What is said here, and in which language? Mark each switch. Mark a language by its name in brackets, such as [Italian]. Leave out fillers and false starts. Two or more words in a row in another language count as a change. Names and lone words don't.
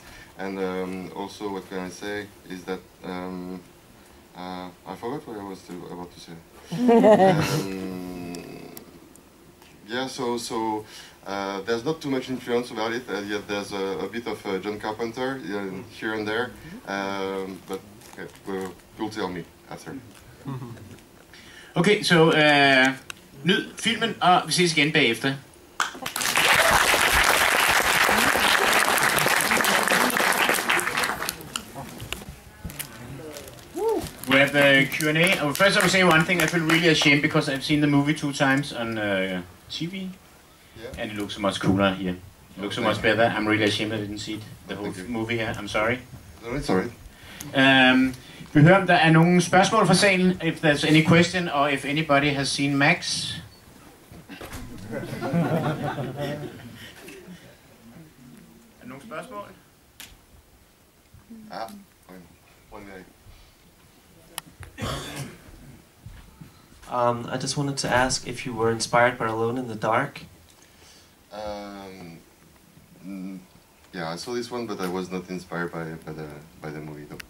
[English] And also, what can I say is that I forgot what I was about to say. Yeah, so There's not too much influence about it, yet there's a bit of John Carpenter here and there, but you'll tell me after. [Danish] Okay, så nyd filmen, og vi ses igen bagefter. [English] We have the Q&A. First I will say one thing, I feel really ashamed because I've seen the movie 2 times on TV, and it looks so much cooler here. It looks so much better. I'm really ashamed I didn't see the whole movie here. I'm sorry. No, it's alright. [Danish] Vi hører, om der er nogle spørgsmål fra salen, [English] if there's any question, or if anybody has seen Max. [Danish] Er der nogle spørgsmål? Ja, [English] one minute. I just wanted to ask if you were inspired by Alone in the Dark. Yeah, I saw this one, but I was not inspired by the movie though.